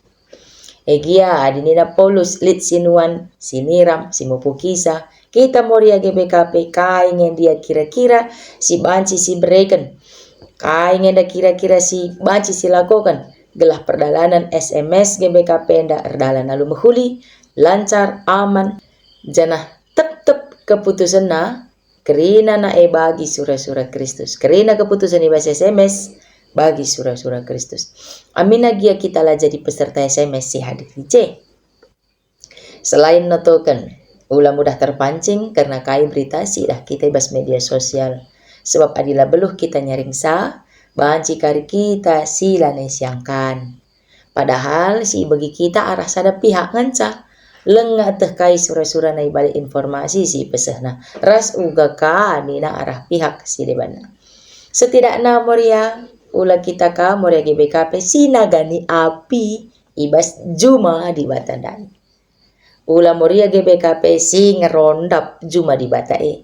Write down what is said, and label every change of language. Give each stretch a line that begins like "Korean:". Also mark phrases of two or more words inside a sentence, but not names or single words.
Batak Karo: Egia adinina Paulus lit sinuan siniram simupukisa kita moria GBKP kaingen dia kira-kira si banci si bereken kaingen da kira-kira si banci si lakukan gelah perdalanan SMS GBKP nda erdalan lalu mehuli lancar aman janah tep keputusan na kerina na bagi surah-surah Kristus kerina keputusan ibas SMS bagi surah-surah Kristus. Amin gia kita lah jadi peserta SMS si hadir C. Selain notoken, ulah mudah terpancing karena kai berita sih dah kita ibas media sosial. Sebab adilah beluh kita nyaring sa, banci kari kita sila nesiangkan. Padahal si bagi kita arah sada pihak nganca. Lengah teh kai surah-surah na balik informasi si pesehna. Ras uga ka nina arah pihak si debana. Setidaknya moria ulah kita ka moria GBKP sinagani api ibas juma di batandai. Ulah moria GBKP si ngerondap juma di batae.